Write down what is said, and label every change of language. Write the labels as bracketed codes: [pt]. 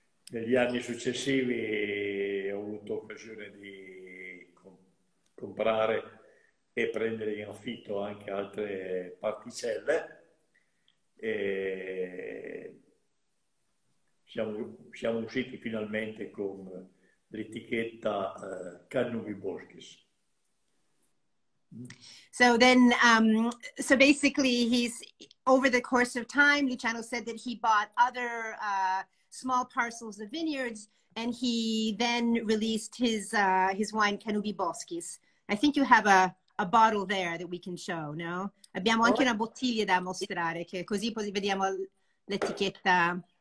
[it] Negli anni successivi ho avuto occasione di comprare e prendere in affitto anche altre particelle, e siamo usciti finalmente con l'etichetta Canubi Boschis. [en] So then, so basically he's, over the course of time, Luciano said that he bought other small parcels of vineyards, and he then released his wine Canubi Boschis. I think you have a bottle there that we can show, no? [it] Abbiamo anche una bottiglia da mostrare, che così vediamo l'etichetta.